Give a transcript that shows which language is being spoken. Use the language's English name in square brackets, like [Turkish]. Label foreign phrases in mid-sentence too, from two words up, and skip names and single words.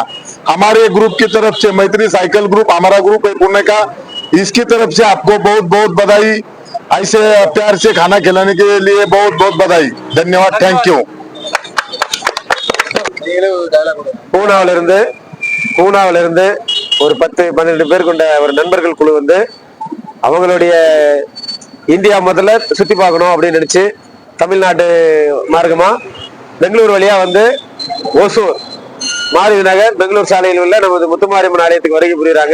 [Hindi] हमारे ग्रुप की तरफ से, मैत्री साइकिल ग्रुप हमारा ग्रुप है पुणे का, इसकी तरफ से आपको बहुत बहुत बधाई। ऐसे प्यार से खाना खिलाने के लिए बहुत बहुत बधाई, धन्यवाद, [English] thank you. [Tamil] பூனாவிலிருந்து ஒரு 10-12 பேர் கொண்ட ஒரு நண்பர்கள் குழு வந்து அவங்களுடைய இந்தியா முதல்ல சுத்தி பார்க்கணும் அப்படின்னு நினைச்சு தமிழ்நாடு மார்க்கமா பெங்களூர் வழியா வந்து ஓசூர் மாருதி நகர் பெங்களூர் சாலையில் உள்ள நமது முத்துமாரியம்மன் ஆலயத்துக்கு வருகை புரியுறாங்க.